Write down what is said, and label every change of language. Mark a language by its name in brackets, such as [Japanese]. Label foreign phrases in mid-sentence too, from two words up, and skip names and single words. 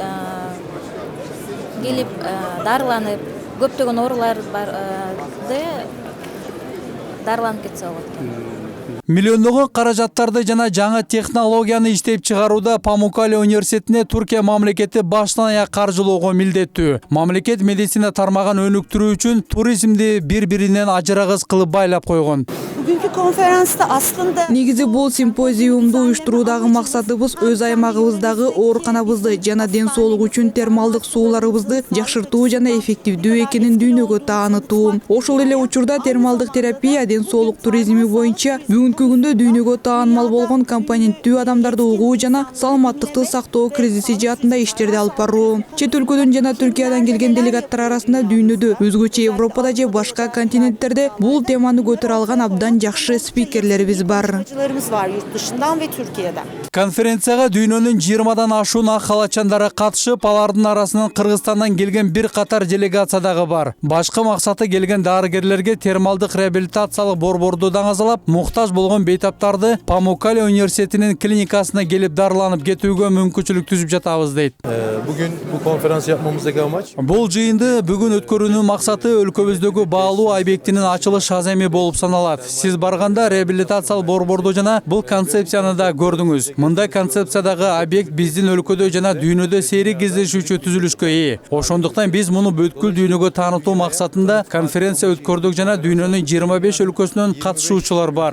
[Kyrgyz] Келип дарыланып, көптөгөн ооруларды дарыланып кетсе болот экен. Миллиондогон каражаттарды жана жаңы технологияны иштеп чыгарууда Памуккале университетине Түркия мамлекети баштан аяк каржылоого милдеттүү. Мамлекет медицина тармагын өнүктүрүү үчүн туризмди бири-биринен ажырагыс кылып байлап койгон. [Turkish] Bugünkü konferansta aslında [Kyrgyz] Негизи бул симпозиумду уюштуруудагы максатыбыз өз аймагыбыздагы ооруканабызды жана ден соолук үчүн термалдык сууларыбызды жакшыртуу жана эффективдүү экенин дүйнөгө таанытуу. Ошол эле учурда термалдык терапия ден соолук туризми боюнча бүгүнкү күндө дүйнөгө таанымал болгон компоненттүү адамдарды угуу жана саламаттыкты сактоо кризиси жаатында иштерди алып баруу. Чет өлкөдөн жана Түркиядан келген делегаттар арасында дүйнөдө, өзгөчө Европада же башка континенттерде бул теманы көтөрө алган абдан жакшы спикерлерибиз бар. [Turkish] konuşmacılarımız var yurt dışından ve Türkiye'den. [Kyrgyz] Конференцияга дүйнөнүн 20дан ашуун ак халачандары катышып, алардын арасынан Кыргызстандан келген бир катар делегация дагы бар. Башкы максаты келген дарыгерлерге термалдык реабилитациялык борборду даңазалап, муктаж болгон бейтаптарды Памуккале университетинин клиникасына келип дарыланып кетүүгө мүмкүнчүлүк түзүп жатабыз дейт. [Turkish] Bugün bu konferans yapmamızdaki amaç [Kyrgyz] Бул жыйынды бүгүн өткөрүүнүн максаты өлкөбүздөгү баалуу объектинин ачылыш аземи болуп саналат. Сиз барганда реабилитациялык борборду жана бул концепцияны да көрдүңүз. Мындай концепциядагы объект биздин өлкөдө жана дүйнөдө сейрек кездешүүчү түзүлүшкө ээ. Ошондуктан биз муну бүткүл дүйнөгө таанытуу максатында конференция өткөрдүк жана дүйнөнүн 25 өлкөсүнөн катышуучулар бар.